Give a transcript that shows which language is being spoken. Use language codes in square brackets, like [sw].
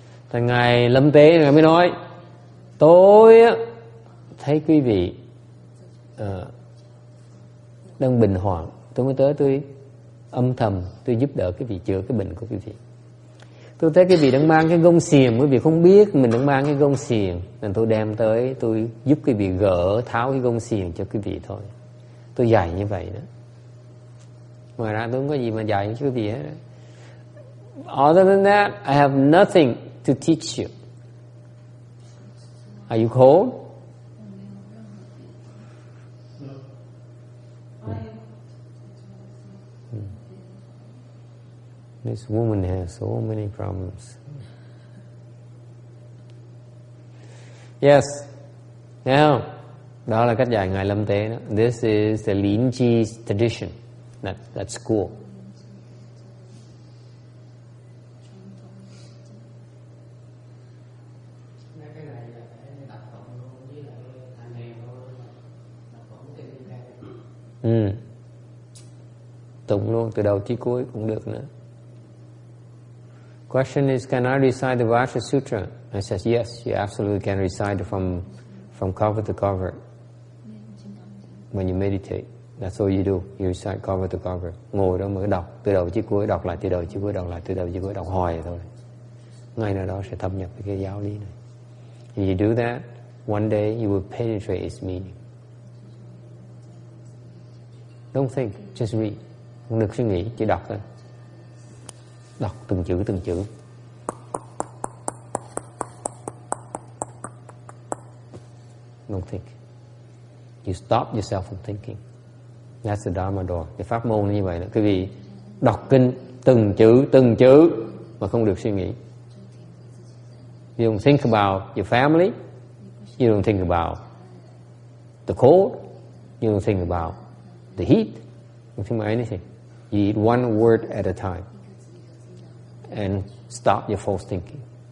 [vi] Thì Ngài Lâm Tế Ngài mới nói, tôi thấy quý vị đang bình hoạn, tôi mới tới tôi âm thầm tôi giúp đỡ quý vị chữa cái bệnh của quý vị. Tôi thấy quý vị đang mang cái gông xiềng, quý vị không biết mình đang mang cái gông xiềng, nên tôi đem tới tôi giúp quý vị gỡ tháo cái gông xiềng cho quý vị thôi. Tôi dạy như vậy đó. Ngoài ra tôi không có gì mà dạy cho quý vị hết. [en] Other than that, I have nothing to teach you. Are you cold? This woman has so many problems. Yes. [vi] Now, đó là cách dạy Ngài Lâm Tế đó. [en] This is the Lin Ji's tradition. That school. [vi] Tụng luôn từ đầu chí cuối cũng được nữa. [en] Question is, can I recite the Vajra Sutra? I says, yes, you absolutely can recite it from cover to cover. When you meditate, that's all you do. You recite cover to cover. [vi] Ngồi đó mới đọc từ đầu chí cuối, đọc lại từ đầu chí cuối, đọc lại từ đầu chí cuối, đọc hoài thôi. Ngày nào đó sẽ thâm nhập cái giáo lý này. [en] If you do that, one day you will penetrate its meaning. Don't think, just read. [vi] Không được suy nghĩ, chỉ đọc thôi. Đọc từng chữ. [en] Don't think. You stop yourself from thinking. That's the Dharma door. [vi] Cái pháp môn như vậy đó. Quý vị đọc kinh từng chữ mà không được suy nghĩ. [en] You don't think about your family. You don't think about the cold. You don't think about the heat. You don't think about anything. You eat one word at a time and stop your false thinking.